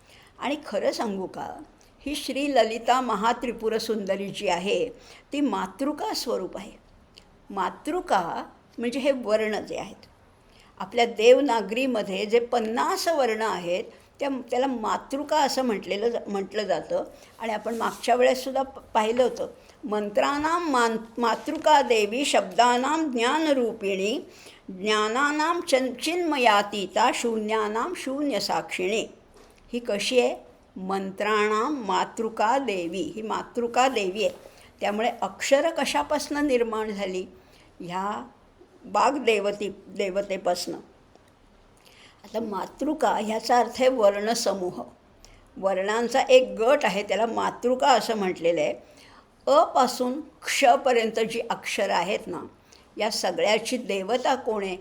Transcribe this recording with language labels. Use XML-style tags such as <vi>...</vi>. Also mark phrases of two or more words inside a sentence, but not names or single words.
<mr>आणि खरं सांगू का, ही श्री ललिता महात्रिपुर सुंदरी जी आहे ती मातृका स्वरूप आहे. मातृका म्हणजे हे वर्ण जे आहेत, आपल्या देवनागरीमध्ये जे 50 वर्ण आहेत त्याला मातृका असं म्हटलं जातं. आणि आपण मागच्या वेळेससुद्धा पाहिलं होतं,</mr> <sa>मंत्राणां मातृका देवी शब्दानां ज्ञानरूपिणी ज्ञानानां चिन्मयातीता शून्यानां शून्यसाक्षिणी.</sa> <mr>ही कशी आहे?</mr> <sa>मंत्राणां मातृका देवी,</sa> <mr>ही मातृका देवी आहे. त्यामुळे अक्षरं कशापासून निर्माण झाली? ह्या देवतेपासनं. आता मातृका ह्याचा अर्थ आहे वर्णसमूह. वर्णांचा एक गट आहे, त्याला मातृका असं म्हटलेलं आहे. अ पासून क्षपर्यंत जी अक्षरं आहेत ना, या सगळ्याची देवता कोण आहे?</mr>